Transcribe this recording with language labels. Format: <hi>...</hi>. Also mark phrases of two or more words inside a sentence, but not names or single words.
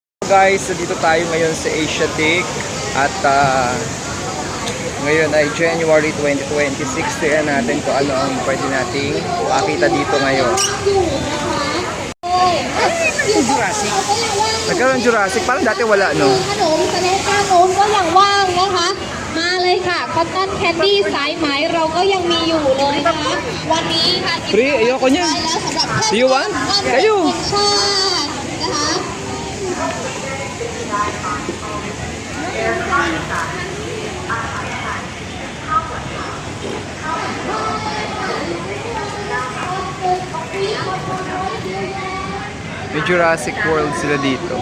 <tl>Guys, dito tayo ngayon sa Asiatic at ngayon ay January 2026. Tignan natin kung ano ang pwede nating makita dito ngayon. Jurassic. Nagkaroon Jurassic, parang dati wala, no?</tl> <th>ขนมแสดงการโน้นก็ยังว่างนะคะ มาเลยค่ะคอตตอนแคนดี้สายไหมเราก็ยังมีอยู่เลยนะคะ วันนี้ค่ะ</th> <tl>Free, ayoko niyan.</tl> <th>ได้แล้วสำหรับ</th> <en>Do you want?</en> <tl>Kayo.</tl> <th>ชาตินะคะ</th> <tl>May Jurassic World sila dito.</tl>